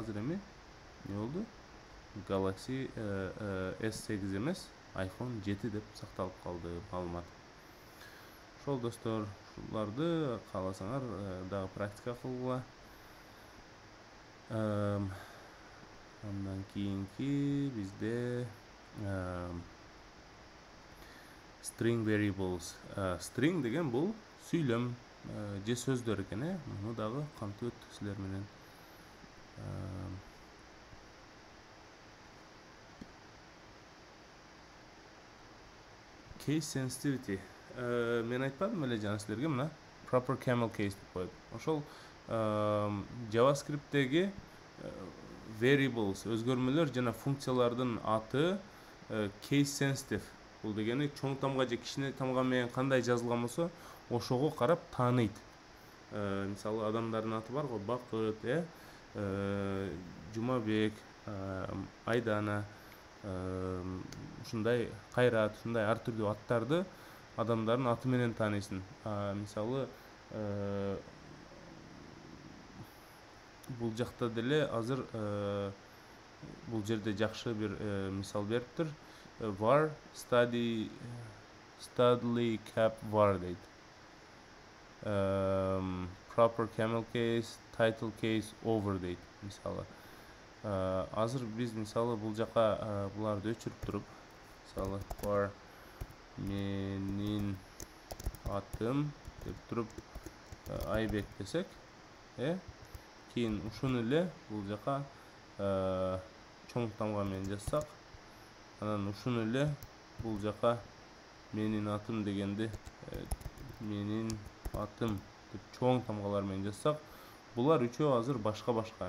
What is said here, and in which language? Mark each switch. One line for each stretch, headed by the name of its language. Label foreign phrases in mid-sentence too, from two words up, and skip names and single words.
Kyrgyz: Азыр эми не болду? Galaxy S8 эмес, iPhone 7 деп сакталып калды маалымат. Ошол достор, ушуларды кааласаңар дагы практика кылгыла. Андан кийинки бизде
English: string variables.
Kyrgyz: String деген бул сүйлөм же сөздөр экен, муну дагы кантып өттүк силер менен.
English: Case sensitivity.
Kyrgyz: Мен айтпадым эле жана силерге мына
English: proper camel case
Kyrgyz: деп коет. Ошол JavaScript'теги variables, өзгөрмөлөр жана функциялардын аты
English: case sensitive.
Kyrgyz: Бул дегени чоң тамга же кичине тамга менен кандай жазылган болсо, ошого карап тааныйт. Мисалы, адамдардын аты бар го, Бакыт, Жумабек, Айдана, ушундай Кайрат, ушундай ар түрдүү аттарды адамдардын аты менен тааныйсың. Мисалы, бул жакта деле азыр бул жерде жакшы бир мисал бериптир.
English: Var studly cap var дейт. Proper camel case, title case over
Kyrgyz: дейт мисалы. Азыр биз мисалы бул жака буларды өчүрүп туруп, мисалы var менин атым деп туруп Айбек десек, кийин ушуну эле бул жака чоң тамга менен жазсак, анан ушуну эле бул жака менин атым дегенди менин атым деп чоң тамгалар менен жазсак, булар үчөө азыр башка-башка.